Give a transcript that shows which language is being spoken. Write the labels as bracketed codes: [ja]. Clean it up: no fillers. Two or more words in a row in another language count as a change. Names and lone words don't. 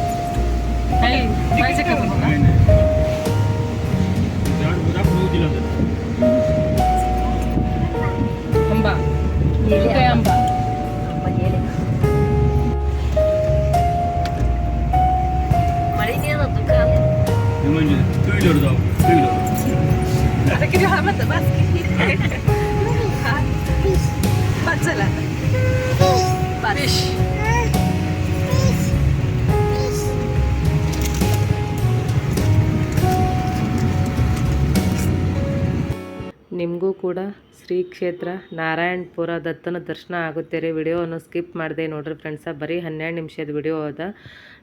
[mr] नाही खायचं का तुम्हाला? आंबा काय आंबा आता किती हा म्हणतात बस बस चला फिश [kn] ನಿಮಗೂ ಕೂಡ ಶ್ರೀ ಕ್ಷೇತ್ರ ನಾರಾಯಣಪುರ ದತ್ತನ ದರ್ಶನ ಆಗುತ್ತೆ ರೀ. ವಿಡಿಯೋವನ್ನು ಸ್ಕಿಪ್ ಮಾಡಿದೆ ನೋಡ್ರಿ ಫ್ರೆಂಡ್ಸ. ಬರೀ 12 ನಿಮಿಷದ ವಿಡಿಯೋ ಅದ.